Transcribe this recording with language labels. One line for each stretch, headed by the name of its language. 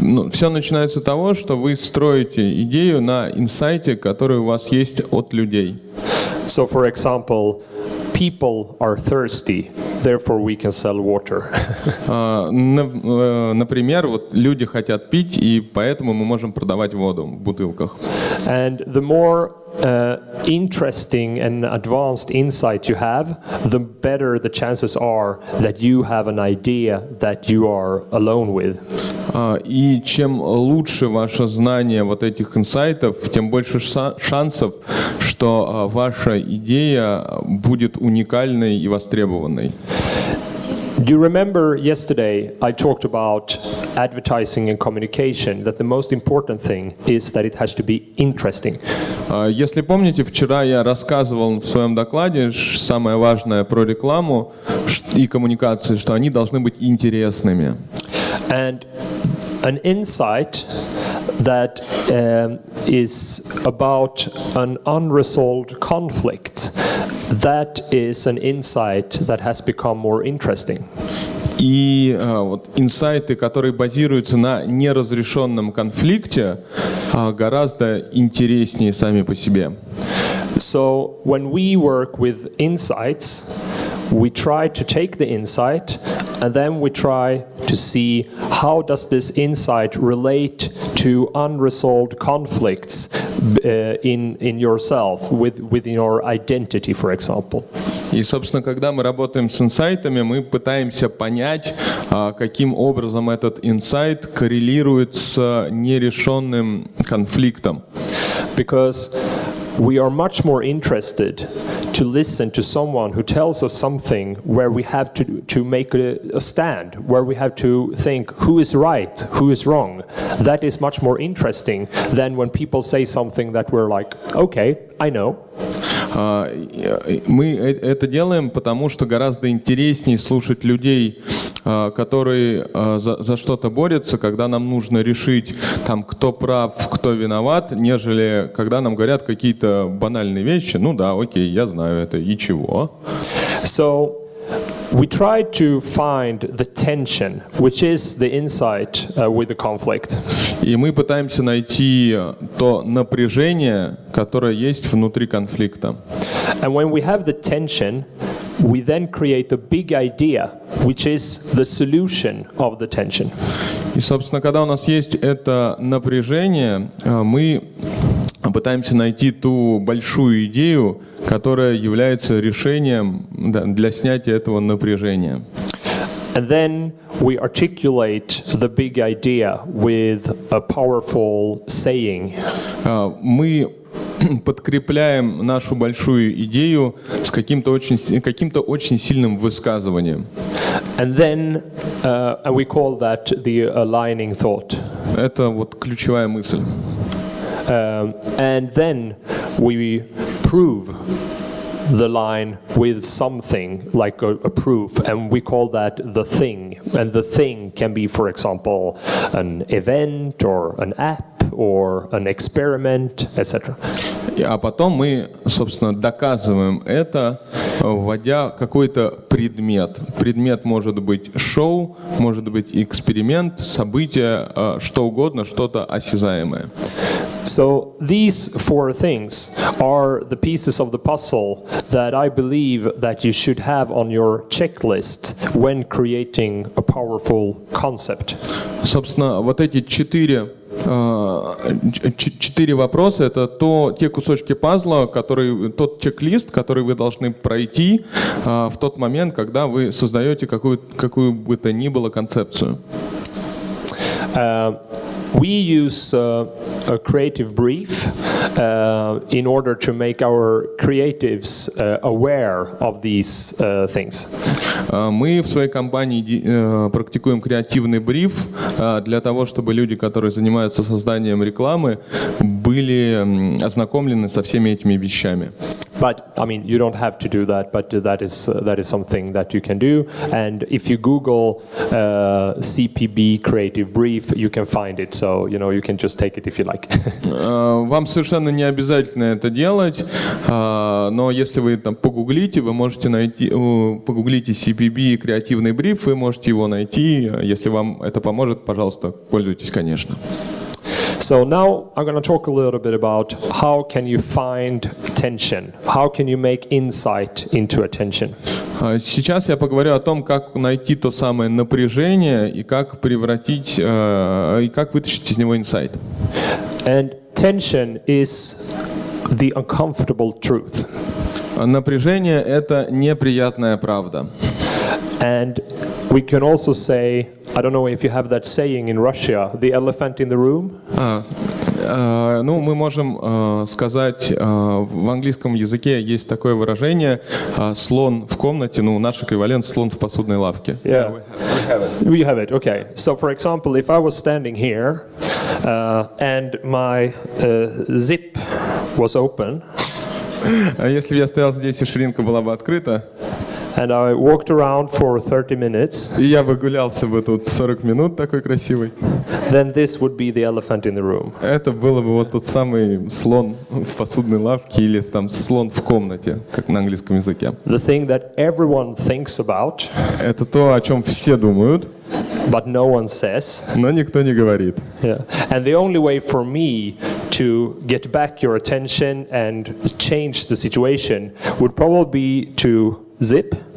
Russian: Все начинается с того, что вы строите идею на инсайте, который у вас есть от людей.
English: So, for example, people are thirsty, therefore we can sell water.
Russian: Например, люди хотят пить, и поэтому мы можем продавать воду в бутылках.
English: And the more interesting and advanced insight you have, the better the chances are that you have an idea that you are alone with.
Russian: И чем лучше ваше знание этих инсайтов, тем больше шансов, что ваша идея будет уникальной и востребованной.
English: Do you remember yesterday I talked about advertising and communication, that the most important thing is that it has to be interesting.
Russian: Если помните, вчера я рассказывал в своем докладе, самое важное про рекламу и коммуникации, что они должны быть интересными.
English: And an insight that is about an unresolved conflict, that is an insight that has become more interesting.
Russian: И инсайты, которые базируются на неразрешенном конфликте, гораздо интереснее сами по себе.
English: So when we work with insights, we try to take the insight and then we try to see how does this insight relate to unresolved conflicts in yourself, within your identity, for example.
Russian: И, собственно, когда мы работаем с инсайтами, мы пытаемся понять, каким образом этот инсайт коррелирует с нерешенным конфликтом.
English: because we are much more interested to listen to someone who tells us something where we have to make a stand, where we have to think who is right, who is wrong. That is much more interesting than when people say something that we're like, okay, I know.
Russian: Мы это делаем, потому что гораздо интереснее слушать людей, которые за что-то борются, когда нам нужно решить, там, кто прав, кто виноват, нежели когда нам говорят какие-то банальные вещи. Ну да, окей, я знаю это, и чего?
English: So we try to find the tension, which is the insight with the conflict.
Russian: И мы пытаемся найти то напряжение, которое есть внутри конфликта.
English: And when we have the tension, we then create a big idea, which is the solution of the tension.
Russian: И, собственно, когда у нас есть это напряжение, мы пытаемся найти ту большую идею, которая является решением для снятия этого напряжения.
English: And then we articulate the big idea with a powerful saying.
Russian: Мы подкрепляем нашу большую идею с каким-то очень сильным высказыванием.
English: And then we call that the aligning thought.
Russian: Это вот ключевая мысль.
English: And then we prove the line with something like a proof, and we call that the thing. And the thing can be, for example, an event or an app or an experiment, etc.
Russian: А потом мы, собственно, доказываем это, вводя какой-то предмет. Предмет может быть шоу, может быть эксперимент, событие, что угодно, что-то осязаемое.
English: So these four things are the pieces of the puzzle that I believe that you should have on your checklist when creating a powerful concept.
Russian: Собственно, вот эти четыре вопроса — это те кусочки пазла, тот чек-лист, который вы должны пройти в тот момент, когда вы создаете какую бы то ни было концепцию.
English: We use a creative brief in order to make our creatives aware of these things.
Russian: Мы в своей компании практикуем креативный бриф для того, чтобы люди, которые занимаются созданием рекламы, были ознакомлены со всеми этими вещами.
English: But I mean, you don't have to do that, but that is something that you can do. And if you Google CP+B creative brief, you can find it. So you can just take it if you like.
Russian: Вам совершенно не обязательно это делать, но если вы там погуглите, вы можете найти, погуглите CP+B креативный бриф, вы можете его найти. Если вам это поможет, пожалуйста, пользуйтесь, конечно.
English: So now I'm going to talk a little bit about how can you find tension? How can you make insight into a tension?
Russian: Сейчас я поговорю о том, как найти то самое напряжение и как превратить, и как вытащить из него инсайт.
English: And tension is the uncomfortable truth.
Russian: Напряжение — это неприятная правда.
English: And we can also say, I don't know if you have that saying in Russia, the elephant in the room.
Russian: Ну, мы можем сказать, в английском языке есть такое выражение «слон в комнате», ну, наш эквивалент «слон в посудной лавке».
English: Yeah, we have it, okay. So, for example, if I was standing here and my zip was open.
Russian: Если я стоял здесь и ширинка была бы открыта,
English: and I walked around for 30 minutes,
Russian: и я выгулялся бы тут 40 минут такой красивый,
English: then this would be the elephant in the room.
Russian: Это было бы вот тот самый слон в посудной лавке или там слон в комнате, как на английском языке.
English: The thing that everyone thinks about,
Russian: это то, о чем все думают,
English: but no one says.
Russian: Но никто не говорит.
English: Yeah. And the only way for me to get back your attention and change the situation would probably be to zip.